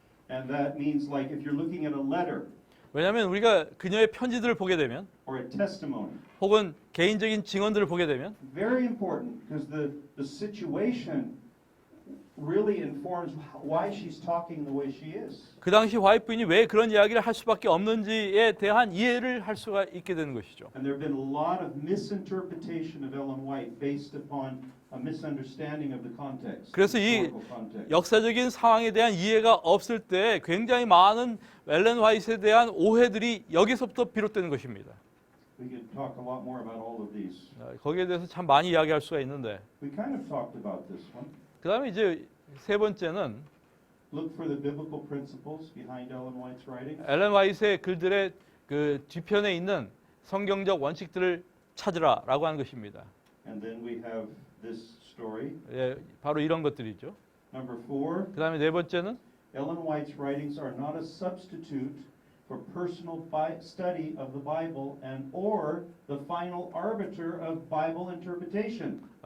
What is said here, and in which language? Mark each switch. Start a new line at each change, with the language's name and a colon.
English: And that means like if you're looking at a letter
Korean: 왜냐하면 우리가 그녀의 편지들을 보게 되면
English: or a testimony,
Korean: 혹은 개인적인 증언들을 보게 되면
English: very important because the situation really informs why she's talking the way she is.
Korean: 그 당시 화이트 부인이 왜 그런 이야기를 할 수밖에 없는지에 대한 이해를 할 수가 있게 되는 것이죠.
English: And there have been a lot of misinterpretation of Ellen White based upon a misunderstanding of the context.
Korean: 그래서 이
English: historical context.
Korean: 역사적인 상황에 대한 이해가 없을 때 굉장히 많은 엘렌 화이트에 대한 오해들이 여기서부터 비롯되는 것입니다.
English: We could talk a lot more about all of these.
Korean: 거기에 대해서 참 많이 이야기할 수가 있는데
English: We kind of talked about this one.
Korean: 그다음에 이제 세 번째는
English: Look for the biblical principles behind Ellen White's writings.
Korean: 엘렌 화이트의 글들의 그 뒤편에 있는 성경적 원칙들을 찾으라라고 하는 것입니다.
English: And then we have this story.
Korean: 예, 바로 이런 것들이죠.
English: Number 4,
Korean: 그다음에 네 번째는
English: Ellen White's writings are not a substitute for personal study of the Bible and or the final arbiter of Bible interpretation.